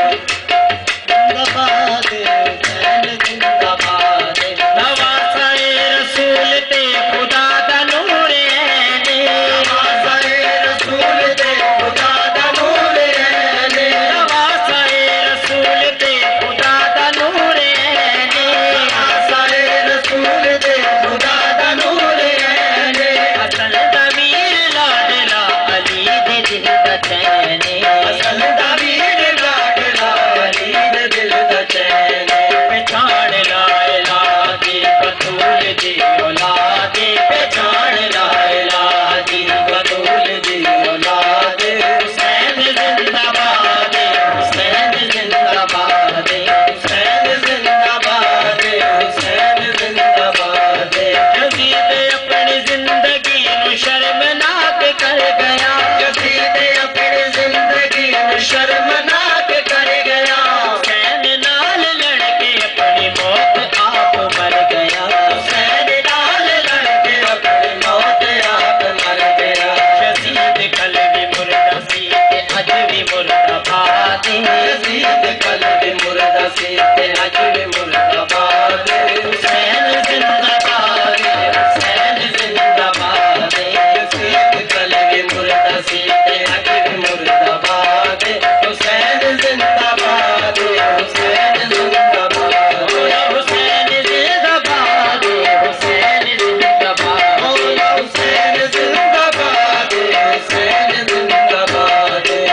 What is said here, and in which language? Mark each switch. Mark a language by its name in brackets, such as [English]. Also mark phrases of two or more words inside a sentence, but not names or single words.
[Punjabi] زندہ باد حسین زندہ باد نواسائے رسول تے خدا دا نور عین نواسائے رسول تے خدا دا نور عین نواسائے رسول تے خدا دا نور عین نواسائے رسول تے خدا دا نور عین اصل دا ویر لاڈلا علی دے دل دا چین اصل دا ویر لاڈلا علی دے دل دا چین پہچان [Arabic] لا الہ [Punjabi] دی بطول دی اولاد پہچان [Arabic] لا الہ [Punjabi] دی بطول دی اولاد حسین زندہ باد حسین زندہ باد حسین زندہ باد حسین زندہ باد یزید اپنی زندگی نو شرمناک کر گیا یزید اپنی زندگی نو شرمناک کر گیا حسین نال لڑ کے اپنی موت آپ مر گیا حسین نال لڑ کے اپنی موت آپ مر گیا یزید قلبی مردہ سی تے اج بھی مردہ باد یزید قلبی مردہ سی تے اج بھی مردہ باد حسین زندہ باد حسین زندہ باد یزید قلبی مردہ سی تے اج بھی مردہ باد حسین زندہ باد حسین زندہ باد حسین زندہ باد حسین زندہ باد حسین زندہ باد حسین زندہ باد